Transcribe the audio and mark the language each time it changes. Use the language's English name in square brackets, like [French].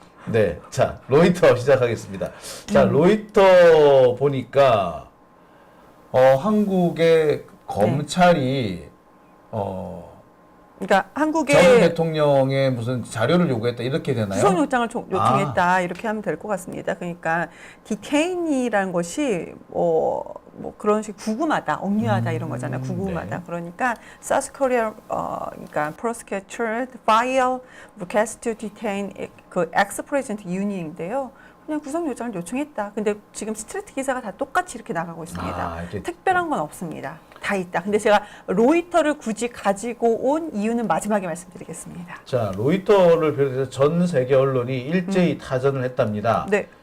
[Korean] 네, 자, 로이터 시작하겠습니다. 자, 로이터 보니까 한국의 검찰이 그러니까 전 한국의 대통령의 무슨 자료를 요구했다 이렇게 되나요? 구속영장을 요청했다 이렇게 하면 될 것 같습니다. 그러니까 디테인이라는 것이 뭐 그런 식 구금하다, 억류하다 이런 거잖아요. 구금하다. 네. 그러니까 [English] South Korea [Korean] 그러니까 [English] prosecutor file request to detain [Korean] 그 [English] ex-president Yoon [Korean] 인데요. 그냥 구속영장을 요청했다. 근데 지금 스트레이트 기사가 다 똑같이 이렇게 나가고 있습니다. 이렇게 특별한 건 없습니다. 다 있다. 근데 제가 로이터를 굳이 가지고 온 이유는 마지막에 말씀드리겠습니다. 자, 로이터를 비롯해서 전 세계 언론이 일제히 타전을 했답니다. 네.